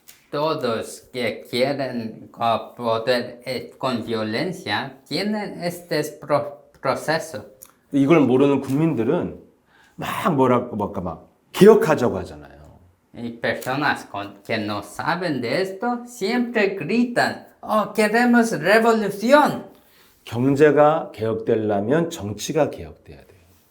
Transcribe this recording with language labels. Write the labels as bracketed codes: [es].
[es] Todos que quieren poder con violencia tienen este proceso. [ko] 이걸 모르는 국민들은 막 개혁하자고 하잖아요. [es] Y personas que no saben de esto siempre gritan, oh, queremos revolución. [ko] 경제가 개혁되려면 정치가 개혁돼야 돼요.